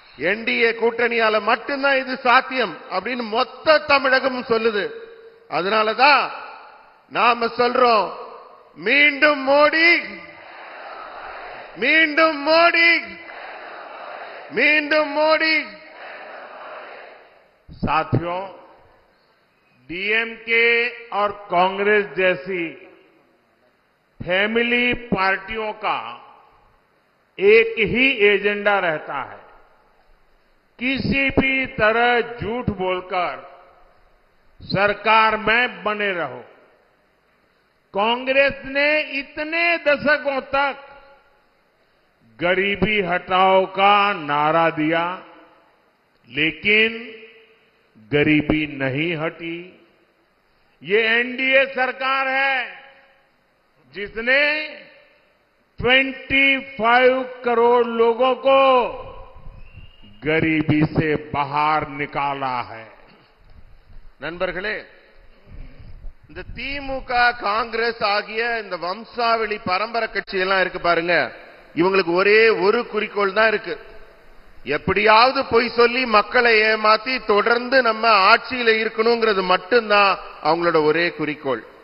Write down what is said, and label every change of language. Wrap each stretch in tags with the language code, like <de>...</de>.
<ta>NDA கூட்டணியால மட்டும்தான் இது சாத்தியம் அப்படின்னு மொத்த தமிழகமும் சொல்லுது. அதனாலதான் நாம சொல்றோம், மீண்டும் மோடி, மீண்டும் மோடி, மீண்டும் மோடி.</ta> <hi>साथियों, डीएमके और कांग्रेस जैसी फैमिली पार्टियों का एक ही एजेंडा रहता है, किसी भी तरह झूठ बोलकर सरकार में बने रहो. कांग्रेस ने इतने दशकों तक गरीबी हटाओ का नारा दिया, लेकिन गरीबी नहीं हटी. ये एनडीए सरकार है जिसने 25 करोड़ लोगों को गरीबी से बाहर निकाला है.</hi> <ta>நண்பர்களே, இந்த திமுக காங்கிரஸ் ஆகிய இந்த வம்சாவளி பரம்பரை கட்சி எல்லாம் இருக்கு பாருங்க, இவங்களுக்கு ஒரே ஒரு குறிக்கோள் தான் இருக்கு. எப்படியாவது பொய் சொல்லி மக்களை ஏமாத்தி தொடர்ந்து நம்ம ஆட்சியில இருக்கணுங்கிறது மட்டும்தான் அவங்களோட ஒரே குறிக்கோள்.</ta>